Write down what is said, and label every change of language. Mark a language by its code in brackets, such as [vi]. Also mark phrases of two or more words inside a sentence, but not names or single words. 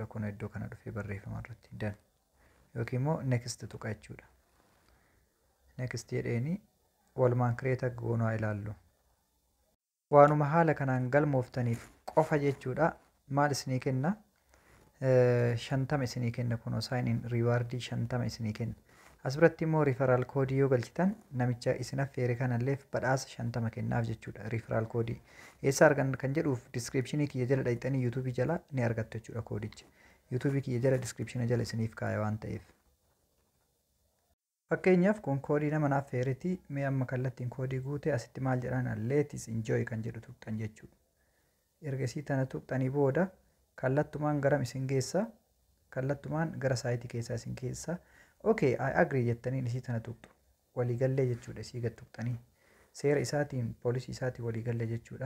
[om] Kun iddoo kana dhufee barreeffama irratti dan yookiin immoo next tuqa jechuudha. Next jedheeni walumaan kireeta goonaa ilaallu. Waanuma haala kanaan galmooftaniif qofa jechuudha. Maal isinii kenna? 50 isinii kenna. Kunoo [en] sign in reward [om] 50 isinii kenna. Asirratti immoo referral koodii yoo galchitan namicha isin affeere kanallee badhaasa 50 kennaaf jechuudha. Referral koodii eessa argan kan jedhuuf descriptionii kiyya jala dhaqxanii YouTube jala ni argattu jechuudha koodicha. YouTube kiyya jala description jala isiniif kaaya waan ta'eef. Fakkeenyaaf kun koodii nama naaf affeereeti. Mee amma kallattiin koodii guute asitti maal jedhaan [en] let's enjoy [om] kan jedhu tuqxan jechuudha. Ergasii tana tuqxanii booda kallattumaan garam isin geessa? Kallattumaan gara saayitii keessaa isin geessa. [en] Okay, I agree [om] jettanii isii tana tuqxu. Waliigallee jechuudha isii gad tuqxanii. Seera isaatiin poolisii isaatiin waliigallee jechuudha.